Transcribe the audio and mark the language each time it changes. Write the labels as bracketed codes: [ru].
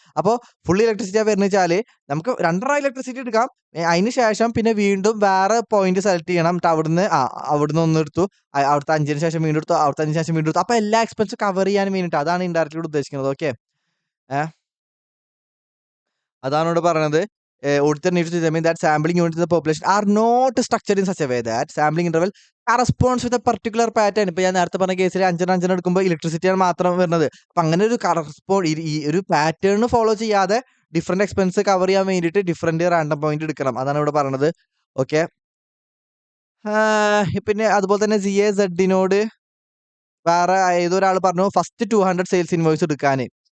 [ml] അപ്പോൾ full electricity വരുന്ന വെച്ചാൽ നമുക്ക് 2 ഇലക്ട്രിസിറ്റി എടുക്കാം. അതിന് ശേഷം പിന്നെ വീണ്ടും വേറെ പോയിന്റ് സെലക്ട് ചെയ്യണം. അവിടുന്ന് ഒന്ന് എടുത്തു, അവിടുത്തെ 5 ശേഷം വീണ്ടും എടുത്തു, അവിടുത്തെ 5 ശേഷം വീണ്ടും എടുത്തു. അപ്പൊ എല്ലാ എക്സ്പെൻസും കവർ ചെയ്യാൻ വേണ്ടിയിട്ട്. അതാണ് ഇൻഡയറക്റ്റ്ലി ഉദ്ദേശിക്കുന്നത്. ഓക്കെ, അതാണ് ഇവിടെ പറയുന്നത്. [en] auditor needs to determine that sampling units in the population are not structured in such a way that sampling interval corresponds with a particular pattern. [ml] ഇപ്പൊ ഞാൻ നേരത്തെ പറഞ്ഞ കേസിൽ 5 എടുക്കുമ്പോൾ ഇലക്ട്രിസിറ്റിയാണ് മാത്രം വരുന്നത്. അപ്പൊ അങ്ങനെ ഒരു ഈ ഒരു പാറ്റേൺ ഫോളോ ചെയ്യാതെ ഡിഫറെന്റ് എക്സ്പെൻസ് കവർ ചെയ്യാൻ വേണ്ടിയിട്ട് ഡിഫറെന്റ് റാൻഡം പോയിന്റ് എടുക്കണം. അതാണ് ഇവിടെ പറയുന്നത്. ഓക്കെ, പിന്നെ അതുപോലെ തന്നെ ZAZനോട് വേറെ ഏതൊരാൾ പറഞ്ഞു ഫസ്റ്റ് 200 സെയിൽസ് ഇൻവോയ്സ് എടുക്കാന്.